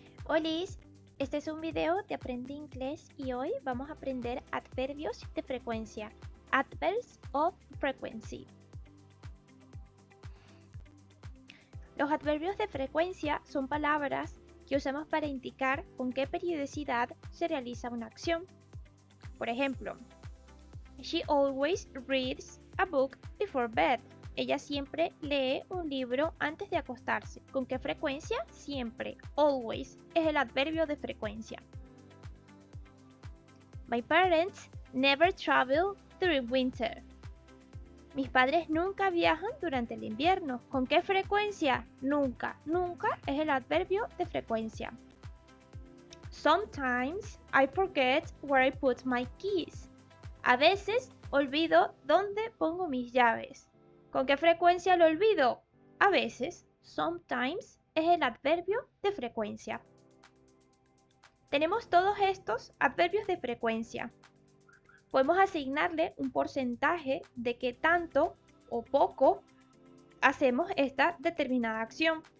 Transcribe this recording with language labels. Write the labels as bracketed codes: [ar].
[es] Olis, este es un video de Aprende Inglés y hoy vamos a aprender adverbios de frecuencia. [en] Adverbs of frequency. [es] Los adverbios de frecuencia son palabras que usamos para indicar con qué periodicidad se realiza una acción. Por ejemplo, [en] she always reads a book before bed. [es] Ella siempre lee un libro antes de acostarse. ¿Con qué frecuencia? Siempre. Always es el adverbio de frecuencia. [en] My parents never travel during winter. [es] Mis padres nunca viajan durante el invierno. ¿Con qué frecuencia? Nunca. Nunca es el adverbio de frecuencia. [en] Sometimes I forget where I put my keys. [es] A veces olvido dónde pongo mis llaves. ¿Con qué frecuencia lo olvido? A veces. Sometimes es el adverbio de frecuencia. Tenemos todos estos adverbios de frecuencia. Podemos asignarle un porcentaje de qué tanto o poco hacemos esta determinada acción.